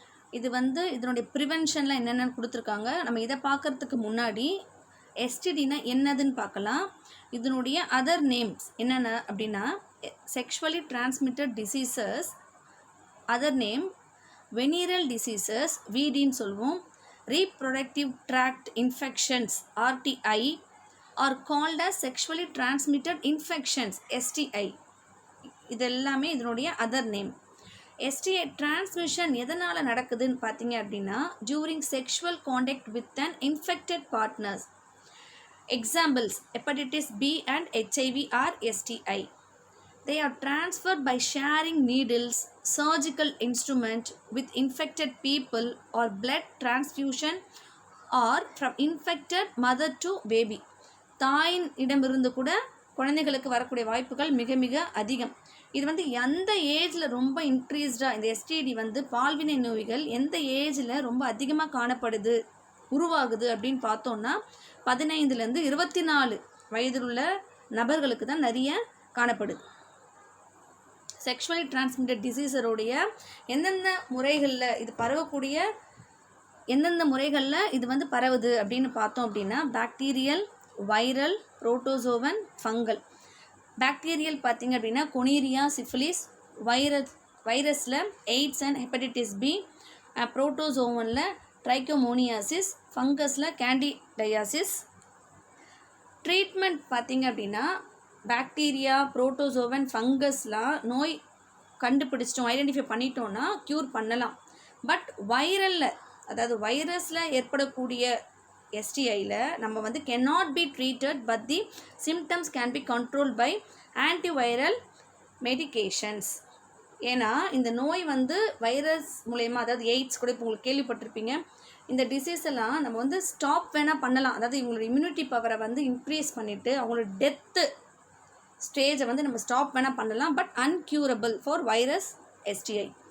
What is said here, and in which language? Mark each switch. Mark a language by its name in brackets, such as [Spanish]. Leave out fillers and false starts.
[Tamil] இது வந்து இதனுடைய ப்ரிவென்ஷனில் என்னென்னு கொடுத்துருக்காங்க. நம்ம இதை பார்க்குறதுக்கு முன்னாடி எஸ்டிடினா என்னதுன்னு பார்க்கலாம். இதனுடைய அதர் நேம்ஸ் என்னென்ன அப்படின்னா sexually transmitted diseases other name வெனீரல் diseases விடின்னு சொல்லுவோம். [English] Reproductive tract infections RTI are called as sexually transmitted infections STI. [Tamil] இதெல்லாமே இதனுடைய அதர் நேம். STI டிரான்ஸ்மிஷன் எதனால் நடக்குதுன்னு பார்த்தீங்க அப்படின்னா [English] during sexual contact with an infected partners. Examples hepatitis B and HIV are STI. They are transferred by sharing needles, surgical instrument with infected people or blood transfusion or from infected mother to baby. [Tamil] தாயின் இடமிருந்து கூட குழந்தைகளுக்கு வரக்கூடிய வாய்ப்புகள் மிக மிக அதிகம். இது வந்து எந்த ஏஜில் ரொம்ப இன்க்ரீஸ்டாக இந்த எஸ்டிடி வந்து பால்வினை நோய்கள் எந்த ஏஜில் ரொம்ப அதிகமாக காணப்படுது உருவாகுது அப்படின்னு பார்த்தோன்னா 15லேருந்து 24 வயதில் உள்ள நபர்களுக்கு தான் நிறைய காணப்படுது. செக்ஷுவலி டிரான்ஸ்மிட்டட் டிசீஸருடைய எந்தெந்த முறைகளில் இது பரவக்கூடிய எந்தெந்த முறைகளில் இது வந்து பரவுது அப்படின்னு பார்த்தோம் அப்படின்னா bacterial, viral, protozoan, fungal. Bacterial பார்த்திங்க அப்படின்னா கொனீரியா, syphilis, வைரஸில் AIDS and hepatitis B, புரோட்டோசோவனில் trichomoniasis, ஃபங்கஸில் கேண்டிடயாசிஸ். Treatment பார்த்திங்க அப்படின்னா பாக்டீரியா, புரோட்டோசோவன், ஃபங்கஸ்லாம் நோய் கண்டுபிடிச்சிட்டோம் ஐடென்டிஃபை பண்ணிட்டோன்னா க்யூர் பண்ணலாம். பட் வைரலில் அதாவது வைரஸில் ஏற்படக்கூடிய எஸ்டிஐயில் நம்ம வந்து [English] cannot be treated but the symptoms can be controlled by antiviral medications. [Tamil] ஏன்னா இந்த நோய் வந்து வைரஸ் மூலயமா அதாவது எய்ட்ஸ் கூட இப்போ உங்களுக்கு கேள்விப்பட்டிருப்பீங்க. இந்த டிசீஸ் எல்லாம் நம்ம வந்து ஸ்டாப் வேணால் பண்ணலாம். அதாவது இவங்களோட இம்யூனிட்டி பவரை வந்து இன்க்ரீஸ் பண்ணிவிட்டு அவங்களோட டெத்து ஸ்டேஜை வந்து நம்ம ஸ்டாப் வேணால் பண்ணலாம். [English] But incurable for virus STI.